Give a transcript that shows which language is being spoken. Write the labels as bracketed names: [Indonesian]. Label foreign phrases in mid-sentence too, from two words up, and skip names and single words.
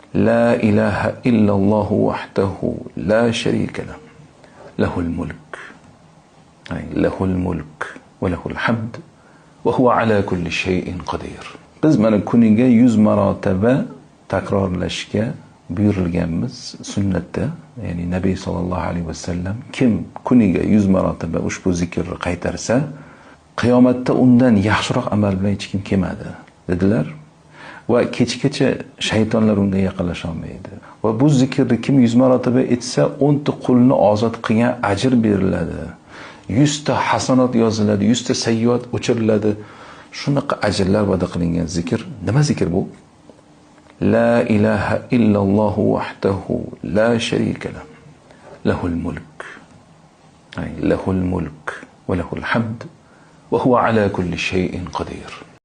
[Arabic] لا إله إلا الله وحده لا شريك له له الملك له الملك وله الحمد وهو على كل شيء قدير. [Uzbek] Biz mana kuniga 100 marotaba takrorlashga buyurilganmiz sunnatda. Ya'ni Nabiy [Arabic] صلى الله عليه وسلم [Uzbek] kim kuniga 100 marotaba ushbu zikrni qaytarsa, qiyomatda undan yaxshiroq amal bilan hech kim kelmadi dedilar. Va kechgacha shaytonlar unga yaqinlasha olmaydi. Va bu zikrni kim 100 marotaba etsa, 10 ta qulni ozod qilgan ajr beriladi. 100 ta hasanat yoziladi, 100 ta sayyiat o'chiriladi. Shunaqa ajrlar va'da qilingan zikr. Nima zikr bu? [Arabic] لا إله إلا الله وحده لا شريك له له الملك له الملك وله الحمد وهو على كل شيء قدير.